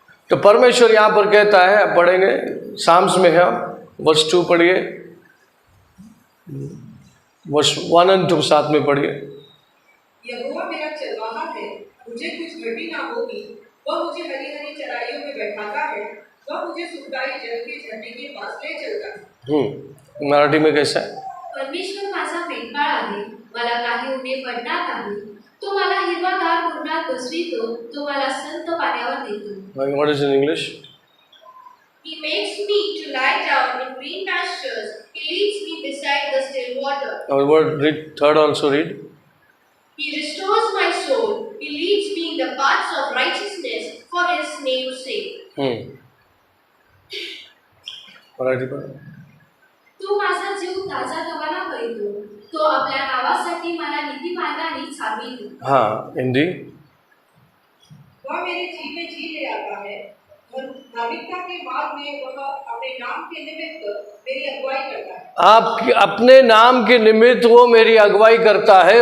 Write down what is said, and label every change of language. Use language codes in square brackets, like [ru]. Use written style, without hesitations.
[hi] तो परमेश्वर यहां पर कहता है, अब पढ़ेंगे, साम्स में है, वर्ष 2 पढ़िए, वर्ष 1 और 2 साथ में पढ़िए। यहोवा मेरा चरवाहा है, मुझे कुछ घटी ना होगी। वह मुझे हरी हरी चराइयों में बैठाता है, वह मुझे सुखदाई जल के झरने के पास ले चलता है। मराठी में कैसा है? [mr] परमेश्वर माझा मेंढपाळ आहे, मला काही उणे पडणार नाही. तो मला हिरवागार कुरणात बसवितो, तो मला संत पाण्यावर नेतो. [en] What is in English? He makes me to lie down in green pastures. He leads me beside the still water. Read third also, read. He restores my soul. He leads me in the paths of righteousness for his name's sake. [hi] Marathi पढ़। [mr] तू माझा जीव ताजा रवाना करीतो, तो आपल्या नावासाठी मला नीती मार्गाने चालवितो. [hi] हाँ, हिंदी। वह मेरे जी में जी ले आता है, धार्मिकता के मार्ग में वह अपने नाम के निमित्त मेरी अगुवाई करता है। आप अपने नाम के निमित्त वो मेरी अगुवाई करता है।